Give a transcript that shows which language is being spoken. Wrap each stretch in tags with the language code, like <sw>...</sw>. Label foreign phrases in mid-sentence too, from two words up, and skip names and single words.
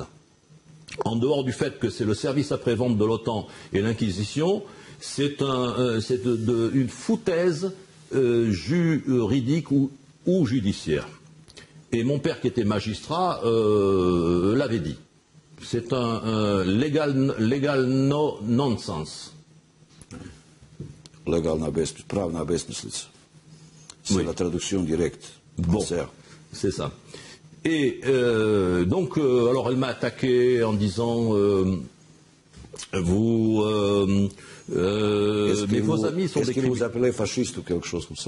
<fr>En dehors du fait que c'est le service après-vente de l'OTAN et l'Inquisition, c'est une foutaise juridique ou judiciaire. Et mon père, qui était magistrat, l'avait dit. C'est un</fr> <en>legal nonsense.</en> <sr>Pravna besmislica.</sr> <fr>C'est la traduction directe. Bon, c'est ça. Et alors elle m'a attaqué en disant mais vos amis sont des criminels. Vous appelez fasciste ou quelque chose comme ça?</fr>